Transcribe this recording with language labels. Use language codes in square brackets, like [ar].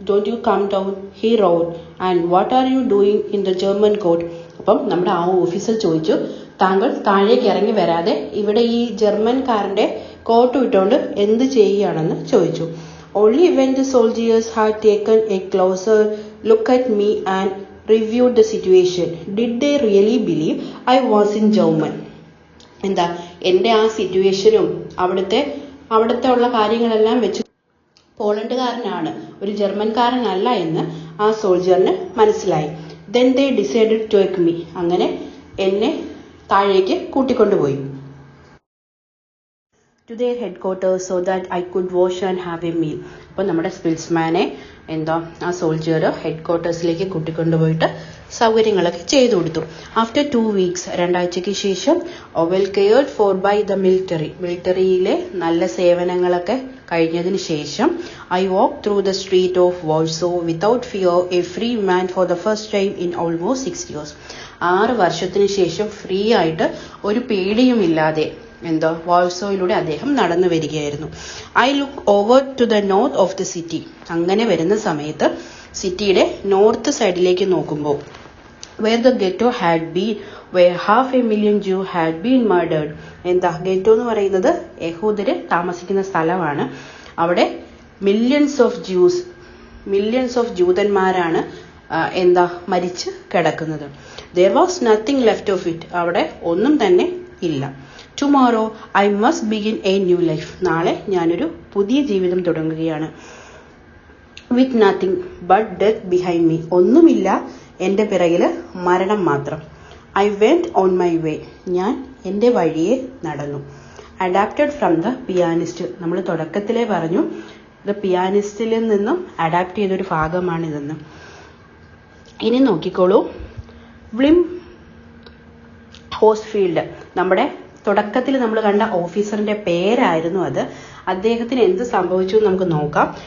[en] He roared. And what are you doing in the German court? [ml] അപ്പം നമ്മുടെ ആ officer ചോദിച്ചു, താങ്കൾ താഴേക്ക് ഇറങ്ങി വരാതെ ഇവിടെ ഈ ജർമ്മൻകാരൻ്റെ കോട്ട് ഇട്ടുകൊണ്ട് എന്ത് ചെയ്യുകയാണെന്ന് ചോദിച്ചു. [en] Only when the soldiers had taken a closer look at me and reviewed the situation did they really believe I was in German. [ml] എന്താ എൻ്റെ ആ സിറ്റുവേഷനും അവിടുത്തെ ഉള്ള കാര്യങ്ങളെല്ലാം വെച്ച് പോളണ്ടുകാരനാണ്, ഒരു ജർമ്മൻകാരനല്ല എന്ന് ആ സോൾജറിന് മനസ്സിലായി. [en] Then they decided to take me. [ml] അങ്ങനെ എന്നെ താഴേക്ക് കൂട്ടിക്കൊണ്ടുപോയി. [en] To their headquarters so that I could wash and have a meal. [ml] അപ്പോൾ നമ്മുടെ സ്പിൽസ്മാനെ ആ സോൾജർ ഹെഡ്ക്വാർട്ടേഴ്സിലേക്ക് കൂട്ടിക്കൊണ്ടുപോയിട്ട് സൗകര്യങ്ങളൊക്കെ ചെയ്തു കൊടുത്തു. [en] After 2 weeks, [ml] 2 ആഴ്ചയ്ക്ക് ശേഷം, [en] well cared for by the [ml] മിലിറ്ററിയിലെ നല്ല സേവനങ്ങളൊക്കെ കഴിഞ്ഞതിന് ശേഷം, [en] I walked through the street of Warsaw without fear, a free man for the first time in almost 6 years. [ml] 6 വർഷത്തിന് ശേഷം ഫ്രീ ആയിട്ട് ഒരു പേടിയുമില്ലാതെ വാഴ്സോയിലൂടെ അദ്ദേഹം നടന്നു വരികയായിരുന്നു. [en] I look over to the north of the city. [ml] അങ്ങനെ വരുന്ന സമയത്ത് സിറ്റിയുടെ നോർത്ത് സൈഡിലേക്ക് നോക്കുമ്പോൾ, [en] where the ghetto had been, where 500,000 Jews had been murdered. [ml] ഗെറ്റോ എന്ന് പറയുന്നത് യഹൂദര് താമസിക്കുന്ന സ്ഥലമാണ്. അവിടെ മില്യൺസ് ഓഫ് ജൂതന്മാരാണ് മരിച്ച് കിടക്കുന്നത്. [en] There was nothing left of it. [ml] അവിടെ ഒന്നും തന്നെ ഇല്ല. [en] Tomorrow I must begin a new life. [ml] നാളെ ഞാനൊരു പുതിയ ജീവിതം തുടങ്ങുകയാണ്. [en] With nothing but death behind me. [ml] ഒന്നുമില്ല, എൻ്റെ പിറകിൽ മരണം മാത്രം. [en] I went on my way. [ml] ഞാൻ എൻ്റെ വഴിയെ നടന്നു. [en] Adapted from the pianist. [ml] നമ്മൾ തുടക്കത്തിലേ പറഞ്ഞു, ഇത് പിയാനിസ്റ്റിൽ നിന്നും അഡാപ്റ്റ് ചെയ്തൊരു ഭാഗമാണിതെന്ന്. ഇനി നോക്കിക്കോളൂ, വിം ഹോസ്ഫീൽഡ് നമ്മുടെ തുടക്കത്തിൽ നമ്മൾ കണ്ട ഓഫീസറിന്റെ പേരായിരുന്നു അത്. അദ്ദേഹത്തിന് എന്ത് സംഭവിച്ചു എന്ന് നമുക്ക് നോക്കാം.